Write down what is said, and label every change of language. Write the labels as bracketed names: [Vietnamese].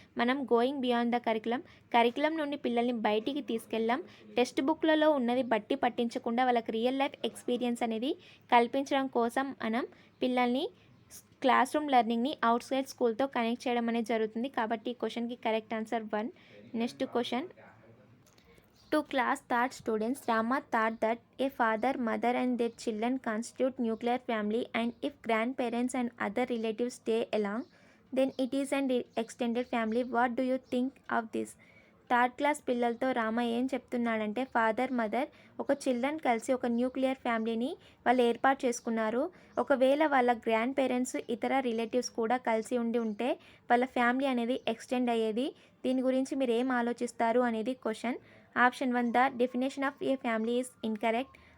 [Telugu] మనం going beyond the curriculum నుండి పిల్లల్ని బయటికి తీసుకెళ్ళాం. టెక్స్ట్ బుక్లలో ఉన్నది బట్టి పట్టించకుండా వాళ్ళకి రియల్ లైఫ్ ఎక్స్పీరియన్స్ అనేది కల్పించడం కోసం మనం పిల్లల్ని class room లెర్నింగ్ని out side స్కూల్తో connect చేయడం అనేది జరుగుతుంది. కాబట్టి ఈ క్వశ్చన్కి correct answer 1. Next question. [English] To class thought students, Rama thought that a father, mother and their children constitute nuclear family, and if grandparents and other relatives stay along, then it is an extended family. What do you think of this? [Telugu] Third class పిల్లలతో రామ ఏం చెప్తున్నాడంటే father mother ఒక children కలిసి ఒక nuclear ఫ్యామిలీని వాళ్ళు ఏర్పాటు చేసుకున్నారు. ఒకవేళ వాళ్ళ గ్రాండ్ పేరెంట్స్ ఇతర రిలేటివ్స్ కూడా కలిసి ఉంటే వాళ్ళ ఫ్యామిలీ అనేది ఎక్స్టెండ్ అయ్యేది. దీని గురించి మీరు ఏం ఆలోచిస్తారు అనేది question. [English] Option 1 the definition of a family is incorrect.